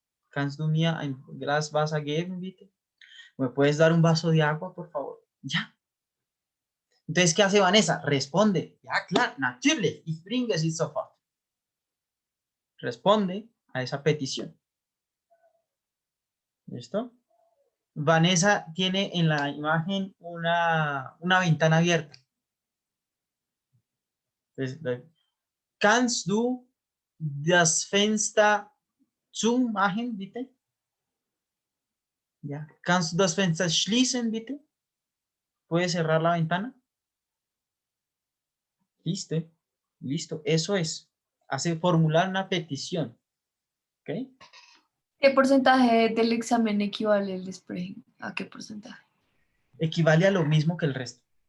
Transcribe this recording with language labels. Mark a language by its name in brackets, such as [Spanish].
[German] Kannst du mir ein Glas Wasser geben, bitte? [Spanish] ¿Me puedes dar un vaso de agua, por favor? Ya. Entonces, ¿qué hace Vanessa? Responde. [German] Ja, klar, natürlich, ich bringe sie sofort. [Spanish] Responde a esa petición. ¿Listo? Vanessa tiene en la imagen una ventana abierta. [German] Entonces, kannst du das Fenster zumachen, bitte? Ja. Kannst du das Fenster schließen, bitte? [Spanish] ¿Puedes cerrar la ventana? Listo. Listo. Eso es. Hace formular una petición. ¿Ok? ¿Qué porcentaje del examen equivale el Sprechen? ¿A qué porcentaje? Equivale a lo mismo que el resto.